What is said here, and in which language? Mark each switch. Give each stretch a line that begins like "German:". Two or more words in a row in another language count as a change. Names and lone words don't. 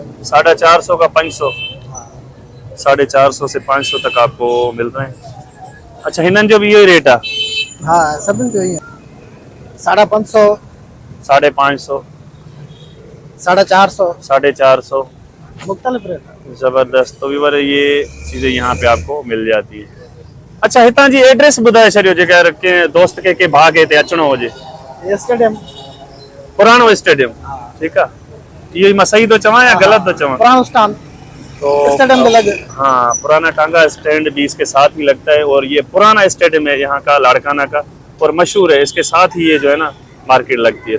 Urdu: 450 کا 500 450 سے 500 تک آپ کو مل رہے ہیں. اچھا
Sindhi: हिनन जो
Urdu: بھی یہی ریٹ ہے? ہاں سب تو یہی ہے 550 550 450 450 مختلف ریٹ. زبردست. تو بھی یہ چیزیں یہاں پہ آپ کو مل جاتی ہے.
Sindhi: अच्छा हितां जी एड्रेस बुधाए छो जेकर के दोस्त के भागे ते अचणो हुजे? स्टेडियम पुरानो स्टेडियम। ठीक है ये मैं सही तो चवां या गलत तो चवां?
Urdu: پرانا اسٹینڈ تو اسٹیڈیم میں لگے. ہاں پرانا تانگا اسٹینڈ بھی اس کے ساتھ ہی لگتا ہے، اور یہ پرانا اسٹیڈیم ہے یہاں کا لاڑکانہ کا اور مشہور ہے، اس کے ساتھ ہی یہ جو ہے نا مارکیٹ لگتی ہے.